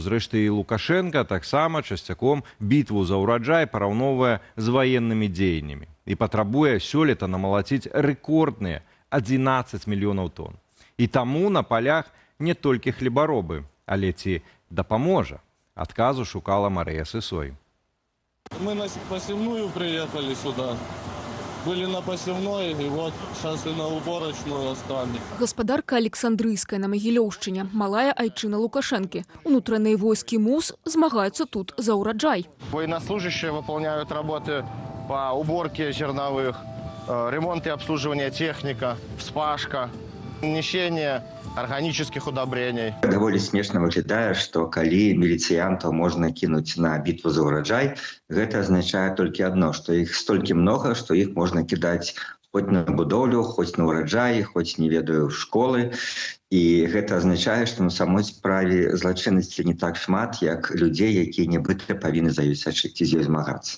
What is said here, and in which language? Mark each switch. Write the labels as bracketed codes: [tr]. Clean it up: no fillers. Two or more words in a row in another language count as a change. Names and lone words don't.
[be] Зрэшты, і Лукашенка таксама часцяком бітву за ўраджай параўноўвае з ваеннымі дзеяннямі і патрабуе сёлета намалаціць рэкордныя 11 мільёнаў тонн. І таму на палях не толькі хлебаробы, але ці дапаможа? Адказу шукала Марыя Сысой. [ru] Мы на посевную приехали сюда. Были на посевной, и вот сейчас и на уборочную остались. [be] Гаспадарка Александрыйская на Магілёўшчыне, малая айчына Лукашэнкі. Унутраныя войскі МУС змагаюцца тут за ўраджай. [ru] Военнослужащие выполняют работы по уборке зерновых, ремонт и обслуживание техника, вспашка, несение органических удобрений. [be] Даволі смешна выглядае, што калі міліцыянтаў можна кінуць на бітву за ўраджай, гэта азначае толькі адно, што іх столькі многа, што іх можна кідаць хоць на будоўлю, хоць на ўраджай, хоць, не ведаю, школы. І гэта азначае, што на самой справе злачыннасці не так шмат, як людзей, якія нібыта павінны за ёй сачыць і з ёй змагацца.